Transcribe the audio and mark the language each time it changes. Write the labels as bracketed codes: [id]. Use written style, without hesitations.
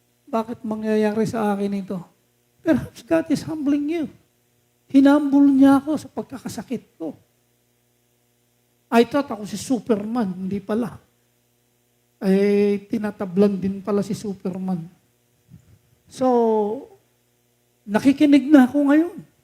[tl] Bakit mangyayari sa akin ito? [en] Perhaps God is humbling you. [tl] Hinumble niya ako sa pagkakasakit ko. [en] I thought [tl] ako si Superman, hindi pala. Tinatablan din pala si Superman. So, nakikinig na ako ngayon.